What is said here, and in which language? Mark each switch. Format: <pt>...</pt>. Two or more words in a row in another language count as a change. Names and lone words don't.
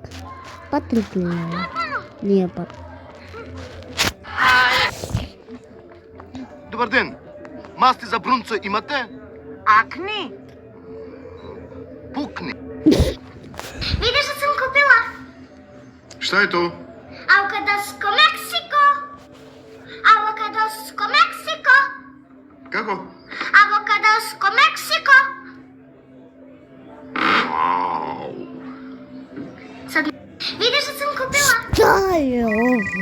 <mk>Патрик ли е? Nije Патрик. Добар ден. Масти за брунцо имате? Акни? Пукни. Видиш што сум купила?</mk> <sr>Šta je to?</sr> <mk>Авокадоско Мексико. Авокадоско Мексико. Како? Авокадоско Мексико. Sad, видиш што сум купила?</mk> <sr>Шта е ово?</sr>